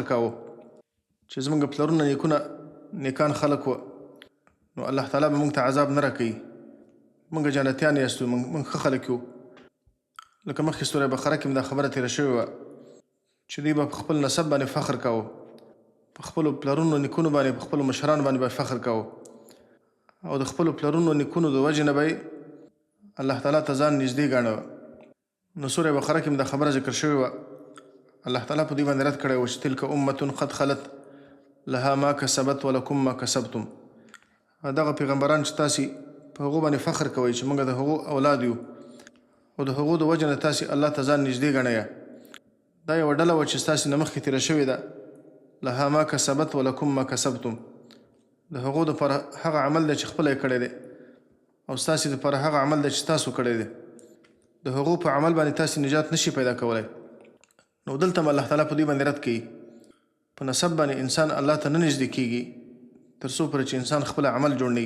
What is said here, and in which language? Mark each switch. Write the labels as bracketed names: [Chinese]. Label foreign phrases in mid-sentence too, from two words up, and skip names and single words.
[Pashto] کاوه چې زموږ پلرونه نیکونه نیکان خلک وه نو الله تعالی به موږ ته عذاب نه راکوي موږ جنتیان یاستو موږ ښه خلک یو لکه مخکې سوره بقره کې دا خبره تېره شوې وه چې دوی به په خپل نسب باندې فخر کاوه په خپلو پلرونو نیکونو باندې په خپلو مشرانو باندې به فخر کاوه او د خپلو پلرونو نیکونو د وجې نه به الله تعالی ته ځان نږدې ګاڼه. نو سوره بقره کې هم دا خبره ذکر شوې وه. الله تعالی په دوی باندې رد کړی و چې [Arabic] تلک امة قد خلت لها ما کسبت ولکم ما کسبتم. [Pashto] دغه پیغمبران چې تاسې په هغو باندې فخر کوئ چې موږ د هغو اولاد یو او د هغو د وجې نه تاسې الله ته ځان نږدې ګڼئ. دا یوه ډله وه چې ستاسې نه مخکې تېره شوې ده. [Arabic] لها ما کسبت ولکم ما کسبتم. [Pashto] د هغو دپاره هغه عمل دی چې خپله یې کړی دی او ستاسې دپاره هغه عمل دی چې تاسو کړی دی. د هغو په عمل باندې تاسې نجات نشي پیدا کولی. نو دلته هم الله تعالی په دوی باندې رد کوي. په نسب باندې انسان الله ته نه نږدې کېږي تر څو پورې چې انسان خپل عمل جوړ نه وي.